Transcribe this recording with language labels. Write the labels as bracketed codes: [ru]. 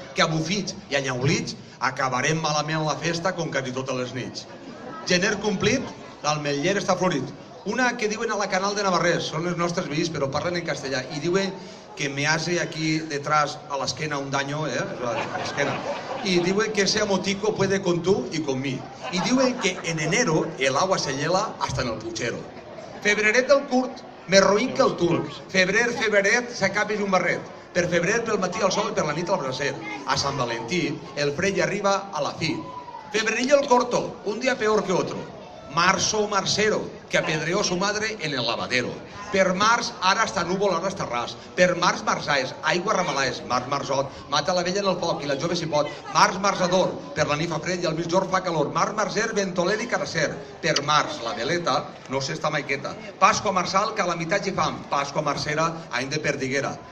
[ca] Que a bufits i a nyaulits acabarem malament la festa com quasi totes les nits. Gener complit, l'ametller està florit. Una que diuen a la Canal de Navarrés, són els nostres veïns, però parlen en castellà, i diuen que [es] me hace aquí detrás a la esquena [ca] un daño, a la esquena. [es] Y [ca] diuen que [es] ese amotico puede con tú y con mí. Y diuen que en enero el agua se hiela hasta en el puchero. [ca] Febreret del curt, més roïn que el turc. Febreret, s'acabis un barret. Per febrer, pel matí al sol i per la nit al bracer. A Sant Valentí, el fred ja arriba a la fi. [es] Febrerillo el corto, un día peor que otro. Marzo marcero, que apedreó su madre en el lavadero. [ca] Per març, ara està núvol, ara està ras. Per març, marçaes, aigua ramalaes. Març, marzot, mata la vella en el foc i la jove si pot. Març, marzador, per la nit fa fred i al mitjor fa calor. Març, marzer, ventoler i carasser. Per març, la veleta no s'està mai quieta. Pasqua marçal, calamitat i fam. Pasqua marcera, any de perdiguera.